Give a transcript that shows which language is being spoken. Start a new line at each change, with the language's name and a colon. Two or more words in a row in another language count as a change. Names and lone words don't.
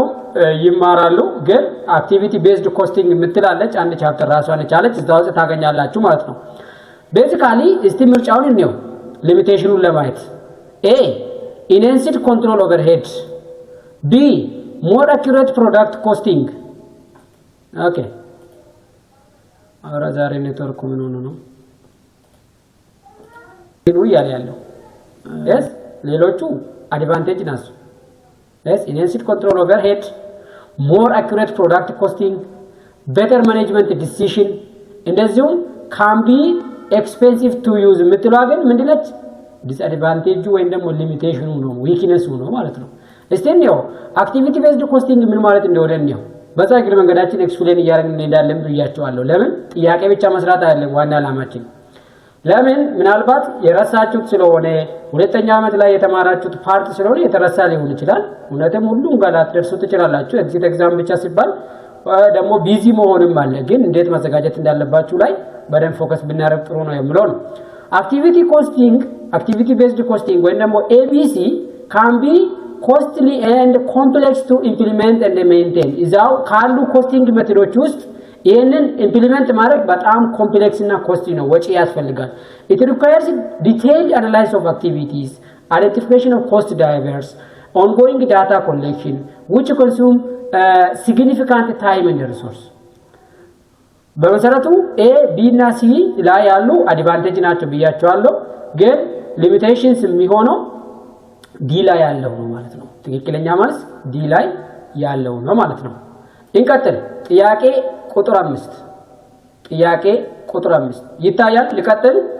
Amharic: ይማራሉ። ግን
English: activity based costing
Amharic: የምትላለች አንድ ቻፕተር ራሷን ቻለች እዛው ውስጥ ታገኛላችሁ ማለት ነው። ቤዚካሊ እስቲ ምርጫውን እንየው ሊሚቴሽኑን ለማየት
English: A enhanced control overhead, B more accurate product costing።
Amharic: ኦኬ አውራ ዛሬ ኔትወርክ ምን ሆነ ነው ነው ያለው?
English: yes
Amharic: ሌሎቹ አድቫንቴጅ ናቸው።
English: yes enhanced control overhead, more accurate product costing, better management decision እንደዚሁም can be expensive to use
Amharic: የምትለው ግን ምንድነች? ዲስአድቫንቴጁ ወይም ደግሞ ሊሚቴሽኑ ነው ዊክነሱ ነው ማለት ነው። እስቲ ነው
English: activity based costing
Amharic: ምን ማለት እንደሆነ ነው በዛ ግል መንገዳችን ኤክስፕሌን እያደረግን እንሄዳለን ብያቸዋለሁ። ለምን ጥያቄ ብቻ መስራት አይደለም ዋና ዓላማችን። ለምን ምናልባት የረሳችሁት ስለሆነ ሁለተኛ ዓመት ላይ የተማራችሁት ፓርት ስለሆነ የተረሳ ሊሆን ይችላል። እውነትም ሁሉም ጋር ላትደርሱ ትችላላችሁ።
English: exit exam
Amharic: ብቻ ሲባል ደግሞ ቢዚ መሆንም አለ። ግን እንዴት መዘጋጀት እንዳለባችሁ ላይ በደንብ ፎከስ ብናደርግ ጥሩ ነው የምለው ነው።
English: activity costing activity based costing
Amharic: ወይም ደግሞ ኤቢሲ
English: can be costly and complex to implement and maintain።
Amharic: እዛው ካሉ ኮስቲንግ ሜቶዶች ውስጥ ይሄንን ኢምፕሊመንት ማድረግ በጣም ኮምፕሌክስ እና ኮስቲ ነው፣ ወጪ ያስፈልጋል።
English: it requires detailed analysis of activities, identification of cost drivers, ongoing data collection which consume significant time and resource።
Amharic: በመሰረቱ ኤ ቢ እና ሲ ላይ ያሉ አድቫንቴጅ ናቸው ብያቸዋለሁ። ግን ሊሚቴሽንስ የሚሆነው ዲ ላይ ያለው ነው ማለት ነው። ትክክለኛ መልስ ዲ ላይ ያለው ነው ማለት ነው። እንቀጥል። ጥያቄ ቁጥር 5 ጥያቄ ቁጥር 5 ይታያል። ልቀጥል።